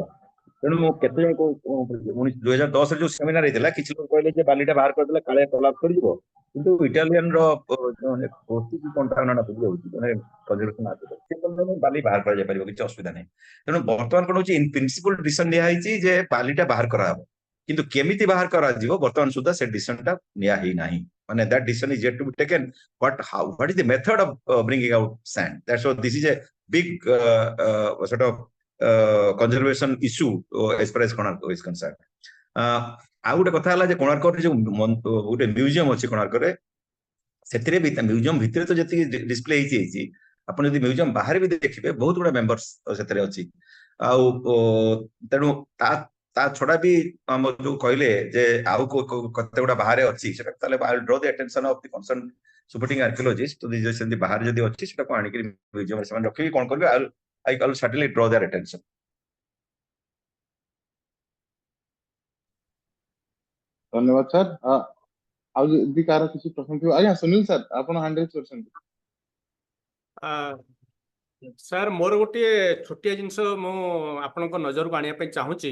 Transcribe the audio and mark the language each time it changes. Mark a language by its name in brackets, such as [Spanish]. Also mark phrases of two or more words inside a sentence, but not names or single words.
[Odia] ତେଣୁ ମୁଁ କେତେ ଜଣ 2010 ରେ ଯୋଉ ସେମିନାର ହେଇଥିଲା କିଛି ଲୋକ କହିଲେ ଯେ ବାଲିଟା ବାହାର କରିଦେଲେ କାଳେ କଲାପ୍ କରିଯିବ, କିନ୍ତୁ ଇଟାଲିଆନ ର ପରିସ୍ଥିତି କଣ୍ଟାମିନେଟ୍ ହେଇଯାଉଛି ମାନେ କଞ୍ଜରଭେସନ ବାଲି ବାହାର କରାଯାଇପାରିବ, କିଛି ଅସୁବିଧା ନାହିଁ। ତେଣୁ ବର୍ତ୍ତମାନ କଣ ହଉଛି [English] in principle decision [Odia] ନିଆହେଇଛି ଯେ ବାଲିଟା ବାହାର କରାହବ, କିନ୍ତୁ କେମିତି ବାହାର କରାଯିବ ବର୍ତ୍ତମାନ ସୁଦ୍ଧା ସେ ଡିସିସନଟା ନିଆ ହେଇନାହିଁ। [English] ମାନେ that decision is yet to be taken, but what is the method of bringing out sand? That's what this is a big sort of conservation issue as far as Konark is concerned. [Odia] ଆଉ ଗୋଟେ କଥା ହେଲା ଯେ କୋଣାର୍କରେ ଯୋଉ ଗୋଟେ ମ୍ୟୁଜିୟମ ଅଛି କୋଣାର୍କରେ, ସେଥିରେ ବି ମ୍ୟୁଜିୟମ ଭିତରେ ତ ଯେତିକି ଡିସପ୍ଲେ ହେଇଛି ଆପଣ ଯଦି ମ୍ୟୁଜିୟମ ବାହାରେ ବି ଦେଖିବେ ବହୁତ ଗୁଡା ମେମ୍ବର୍ସ ସେଥିରେ ଅଛି। ଆଉ ତେଣୁ ତା ଛଡା ବି ଆମର ଯୋଉ କହିଲେ ଯେ ଆଉ କେତେ ଗୁଡା ବାହାରେ ଅଛି ସେଟା ତାହେଲେ [English] I will draw the attention of the concerned supporting archaeologists to the [Odia] ସେମିତି ବାହାରେ ଯଦି ଅଛି ସେଟାକୁ ଆଣିକି ମ୍ୟୁଜିୟମରେ ସେମାନେ ରଖିକି କଣ କରିବେ [English] I will certainly draw their attention. [Odia] ଧନ୍ୟବାଦ ସାର୍। ଆଉ ଯଦି କାହାର କିଛି ପ୍ରଶ୍ନ ଥିବ, ଆଜ୍ଞା ସୁନୀଲ ସାର୍ ଆପଣ [English] hand raise [Odia] କରିଛନ୍ତି। ସାର୍ ମୋର ଗୋଟିଏ ଛୋଟିଆ ଜିନିଷ ମୁଁ ଆପଣଙ୍କ ନଜରକୁ ଆଣିବା ପାଇଁ ଚାହୁଁଛି।